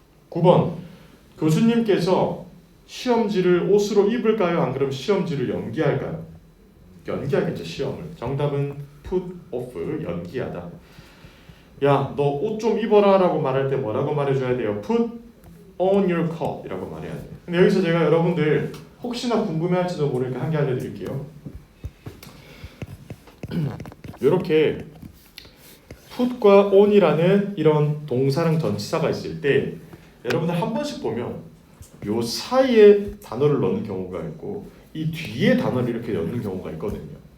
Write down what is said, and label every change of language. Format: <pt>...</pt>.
<ko>9번 교수님께서 시험지를 옷으로 입을까요? 안 그러면 시험지를 연기할까요? 연기하겠죠. 시험을. 정답은 put off, 연기하다. 야, 너 옷 좀 입어라 라고 말할 때 뭐라고 말해줘야 돼요?</ko> <en>put on your coat</en> <ko>이라고 말해야 돼요. 근데 여기서 제가 여러분들 혹시나 궁금해할지도 모르니까 한 개 알려드릴게요. 이렇게 put과 on이라는 이런 동사랑 전치사가 있을 때 여러분들 한 번씩 보면 요 사이에 단어를 넣는 경우가 있고 이 뒤에 단어를 이렇게 넣는 경우가 있거든요.</ko>